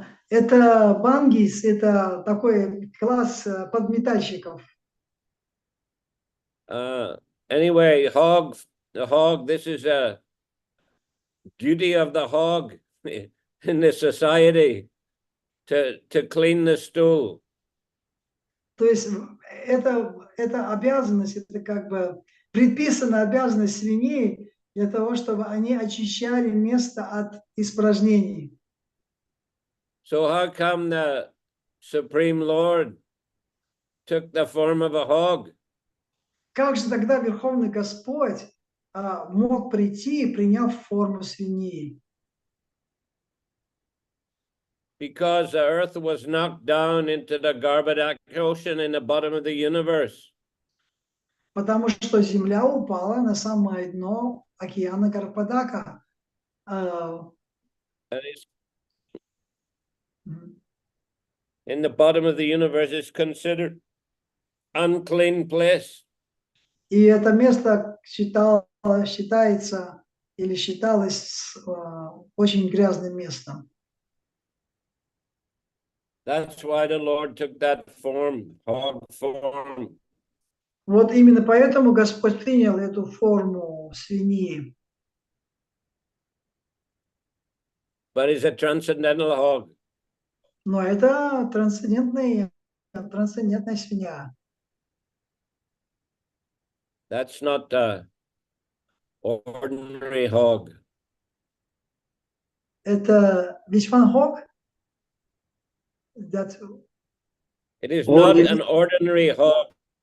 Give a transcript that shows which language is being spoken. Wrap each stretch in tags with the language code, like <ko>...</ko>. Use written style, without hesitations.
<ru>Это бангис, это такой класс подметальщиков.</ru> <en>Anyway, the hog, this is a duty of the hog in the society to clean the stool.</en> <ru>То есть это обязанность, это как бы предписана обязанность свиней для того, чтобы они очищали место от испражнений.</ru> <en>So how come the Supreme Lord took the form of a hog?</en> <ru>Как же тогда Верховный Господь мог прийти, приняв форму свиньи.</ru> <en>Because the earth was knocked down into the Garbhodak ocean in the bottom of the universe.</en> <ru>Потому что Земля упала на самое дно океана Гарпадака.</ru> <en>And it's, in the bottom of the universe is considered unclean place.</en> <ru>И это место считается или считалось очень грязным местом.</ru> <en>That's why the Lord took that form, hog form.</en> <ru>Вот именно поэтому Господь принял эту форму свиньи.</ru> <en>But he's a transcendental hog.</en> <ru>Но это трансцендентная свинья.</ru> <en>That's not the ordinary hog.</en> <ru>Это Вишван Хог.</ru> <en>It is not an ordinary hog.</en>